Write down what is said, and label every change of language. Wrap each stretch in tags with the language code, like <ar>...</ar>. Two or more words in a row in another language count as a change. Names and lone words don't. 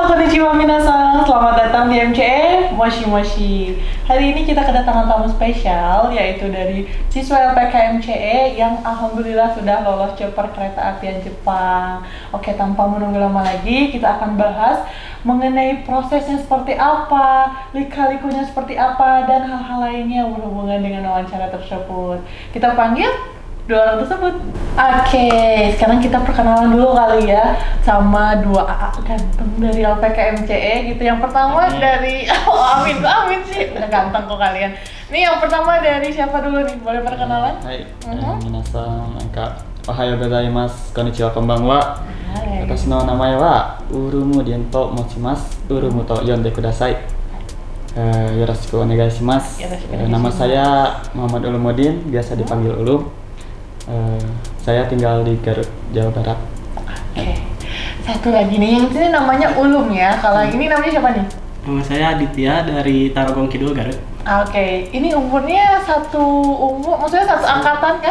<ja>こんにちは皆さん,</ja> <id>selamat datang di MCE Moshi Moshi. Hari ini kita kedatangan tamu spesial, yaitu dari siswa LPK MCE yang alhamdulillah sudah lolos jalur kereta apian Jepang. Oke, tanpa menunggu lama lagi, kita akan bahas mengenai prosesnya seperti apa, lika-likunya seperti apa, dan hal-hal lainnya berhubungan dengan wawancara tersebut. Kita panggil dua orang tersebut. Oke, sekarang kita perkenalan dulu kali ya sama dua AA ganteng dari LPK MCE gitu. Yang pertama dari amin sih, udah ganteng kok kalian. Nih yang pertama dari siapa dulu nih? Boleh perkenalan?</id> <ja>はい, 皆さん、おはようございます、こんにちは、こんばんは. Watashi no namae wa Urumu Diento mochimasu. Urumu と呼んでください。よろしくお願いします.</ja> <id>Nama saya Muhammad Ulumuddin, biasa dipanggil Ulum. Saya tinggal di Garut, Jawa Barat. Oke. Satu lagi nih, yang sini namanya Ulum ya. Kalau ini namanya siapa nih? Nama saya Aditya dari Tarogong Kidul, Garut. Oke, ini umurnya maksudnya satu angkatan kan?</id>